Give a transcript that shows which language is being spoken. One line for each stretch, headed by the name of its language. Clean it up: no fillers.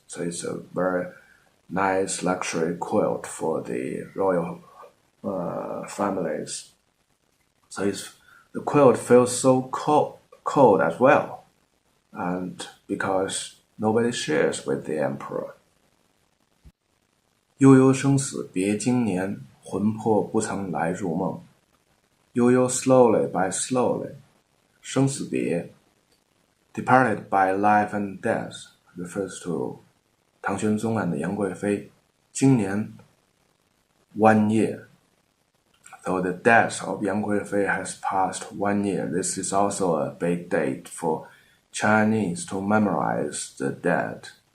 English: So it's a very nice luxury quilt for the royal families. So the quilt feels so cold as well, and because nobody shares with the emperor.
Chinese: 悠悠生死别经年，魂魄不曾来入梦。
English: 悠悠 slowly by slowly, 生死别 departed by life and death refers to 唐玄宗and 杨贵妃。今年 1 year. Though the death of Yang Guifei has passed 1 year, this is also a big date for Chinese to memorize the dead.